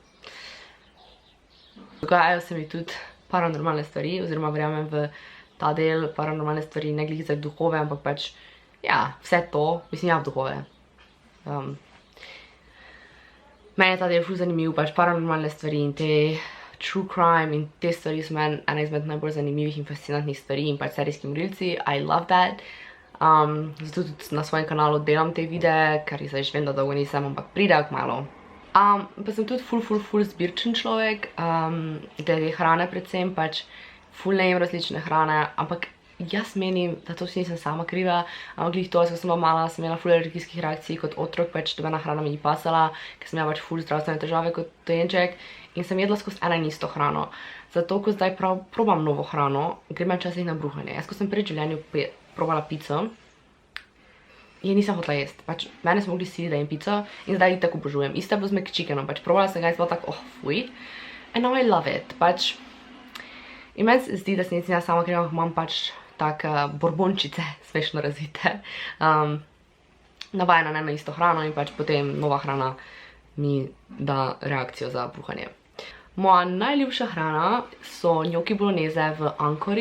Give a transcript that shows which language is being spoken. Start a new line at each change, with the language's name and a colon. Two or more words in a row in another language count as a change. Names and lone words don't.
Slovenian: Dogajajo se mi tudi paranormalne stvari, oziroma verjamem v ta del paranormalne stvari, ne glih za duhove, ampak pač, ja, vse to, mislim, ja, v duhove. Meni je ta del ful zanimiv, pač paranormalne stvari in te
English: true crime
Slovenian: in te stvari so meni ena izmed najbolj zanimivih in fascinantnih stvari in pač serijski morilci.
English: I love that.
Slovenian: Zato tudi na svojem kanalu delam te videe, ker zdaj že vem, da dolgo nisem, ampak pridejo kmalu. Pa sem tudi ful zbirčen človek, glede hrane predvsem, pač ful ne jem različne hrane, ampak jaz menim, da to vsi nisem sama kriva, ampak glih to, ko sem bila mala, sem imela ful alergijskih reakcij kot otrok, pač dobena hrana mi ni pasala, ker sem imela pač ful zdravstvene težave kot dojenček in sem jedla skozi eno in isto hrano. Zato, ko zdaj probam novo hrano, gre me včasih na bruhanje. Jaz, ko sem pred življenju probala pico, je nisem hotela jesti. Pač mene so mogli siliti, da jem pico in zdaj itak obožujem. Isto je bilo z McChickenom, pač probala sem ga in sem bila tako, fuj.
English: And now I love it.
Slovenian: Pač, in meni se zdi, da se nisem jaz sama kriva, imam pač tak borbončice, smešno razvite, navajena ne na isto hrano in pač potem nova hrana mi da reakcijo za bruhanje. Moja najljubša hrana so njoki bolognese v Ancori.